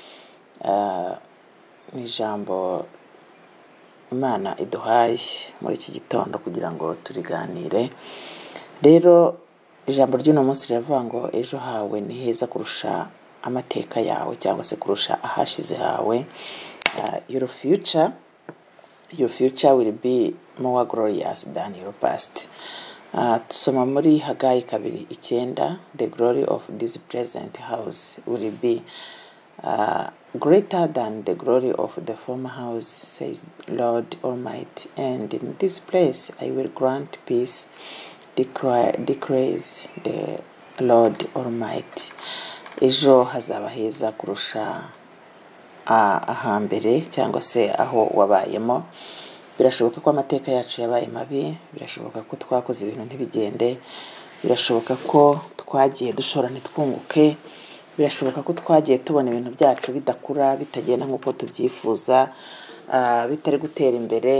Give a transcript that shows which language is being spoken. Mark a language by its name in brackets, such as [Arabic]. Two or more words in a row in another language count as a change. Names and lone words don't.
[Kinyarwanda] Ni ijambo Imana iduhaye muri iki gitondo kugira ngo turiganire. Rero ijambo ry'uno munsi riravuga ngo ejo hawe ni heza kurusha amateka yawe cyangwa se kurusha ahashize hawe. [English] Your future will be more glorious than your past. [Kinyarwanda] Tusoma muri Hagayi 2:9, [English] the glory of this present house will be greater than the glory of the former house, says Lord Almighty. And in this place I will grant peace, declares the Lord Almighty. [Kinyarwanda] Ejo hazaba heza kurusha ahambere cyangwa se aho wabayemo. Birashoboka ko amateka yacu yabaye mabi, birashoboka ko twakoze ibintu ntibigende, birashoboka ko twagiye dushora ntitwunguke, birashoboka ko twagiye tubona ibintu byacu bidakura, bitagenda nk'uko tubyifuza, bitari gutera imbere.